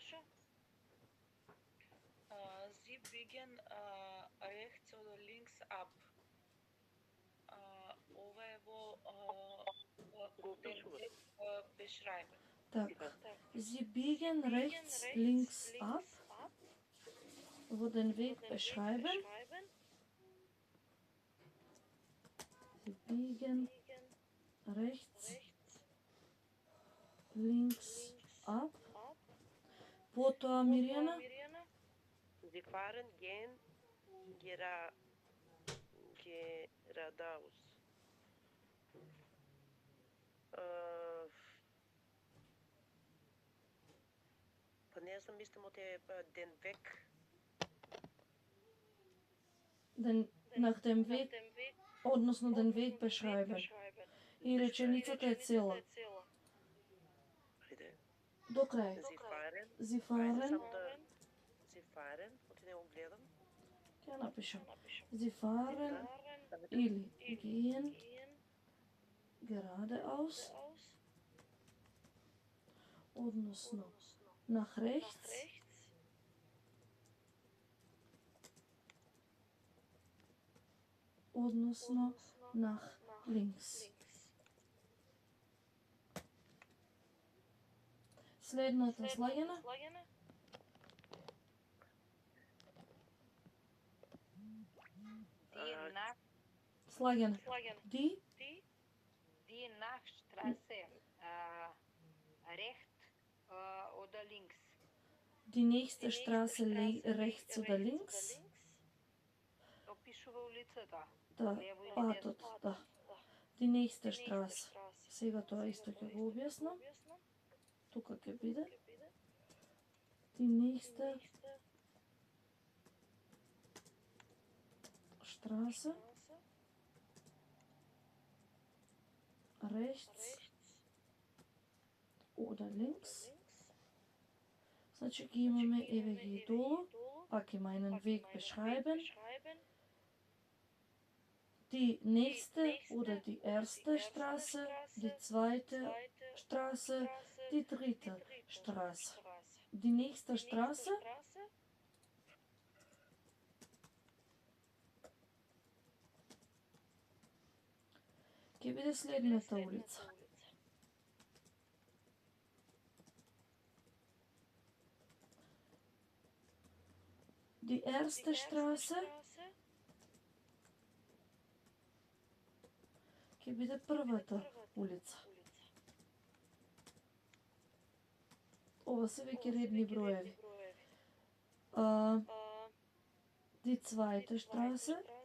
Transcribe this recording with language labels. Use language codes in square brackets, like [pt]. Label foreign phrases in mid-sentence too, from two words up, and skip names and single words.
[de] Sie biegen rechts oder links ab. [mk] Ова е во beschreiben. Така. [de] Sie biegen rechts, links ab. Wo den Weg beschreiben. Sie biegen rechts, links ab. [mk] Потоа Мирјана? [de] Sie fahren gehen geradeaus. [mk] Па не знам, мислам од [de] den Weg. Nach dem Weg, односно den Weg beschreiben. [mk] И реченицата е цела. Ајде. До крај. [de] Sie fahren. Sie fahren. Sie fahren. [mk] Оти не го гледам. Ќе напишам. [de] Sie fahren или gehen geradeaus, односно nach rechts, односно nach links. [mk] Следната слагена. Слагена. [de] Die Nachstraße rechts oder links. Die nächste Straße rechts oder links? [mk] Опишува улицата. Да, патот, да. [de] Die nächste Straße. [mk] Сега тоа исто ќе го објаснам. Тука ќе биде. [de] Die nächste Straße. Rechts oder links. [mk] Значи ги имаме еве ги долу, пак има [de] einen Weg beschreiben. Die nächste oder die erste Straße, die zweite Straße, die dritte Straße. Die nächste Straße. [mk] Ќе биде следната улица. [de] Die erste Straße [mk] ќе биде првата улица. Ова се веќе редни броеви. [de] Die zweite Straße.